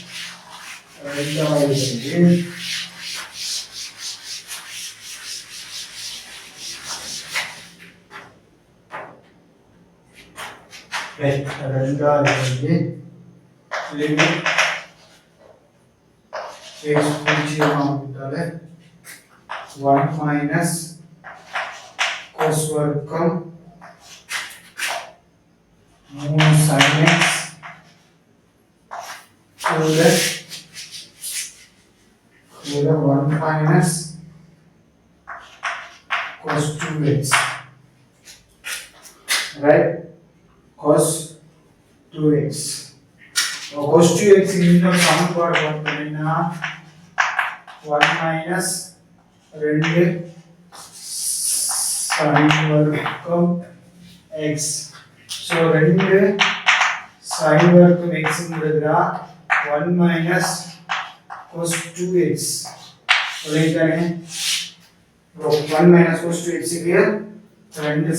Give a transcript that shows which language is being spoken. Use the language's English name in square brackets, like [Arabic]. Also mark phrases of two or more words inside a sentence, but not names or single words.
[English] limit x [Tamil] பூஜ்ஜியம் ஆகுதால [English] 1 minus cos [Tamil] வர்க்கம் [English] 3 sin x kila 1 minus cos 2x right cos 2x cos 2x [Tamil] இந்த சமன்பாடு பார்த்தீங்கன்னா [English] 1 minus 2 [Tamil] sin வர்க்கம் x so 2 sin வர்க்கம் x ங்கிறதுனா [English] 1 minus cos 2x [Tamil] சொல்லிட்டானே [English] 1 minus cos 2x [Tamil] க்கு 2